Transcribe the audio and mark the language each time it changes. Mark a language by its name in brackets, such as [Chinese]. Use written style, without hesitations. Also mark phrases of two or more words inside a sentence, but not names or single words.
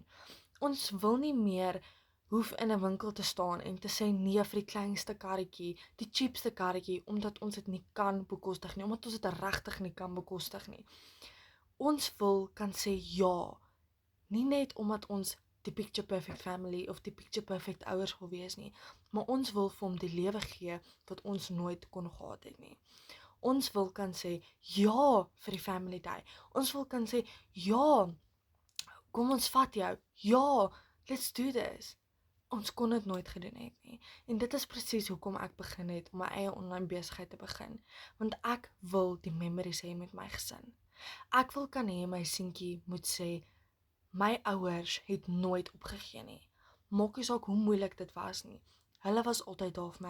[Afrikaans] Ons wil nie meer hoef in 'n winkel te staan en te sê nee vir die kleinste karretjie, die cheapste karretjie, omdat ons dit nie kan bekostig nie, omdat ons dit regtig nie kan bekostig nie. Ons wil kan sê ja, nie net omdat ons die [English] picture perfect family [Afrikaans] of die [English] picture perfect [Afrikaans] ouers wil wees nie, maar ons wil vir hom die lewe gee wat ons nooit kon gehad het nie. Ons wil kan sê ja vir die family day. Ons wil kan sê ja, kom ons vat jou. Ja, [English] let's do this. [Afrikaans] Ons kon dit nooit gedoen het nie. En dit is presies hoekom ek begin het om my eie online besigheid te begin, want ek wil die memories hê met my gesin. Ek wil kan hê my seentjie moet sê my ouers het nooit opgegee nie. Maak nie saak hoe moeilik dit was nie. Hulle was altyd daar vir my.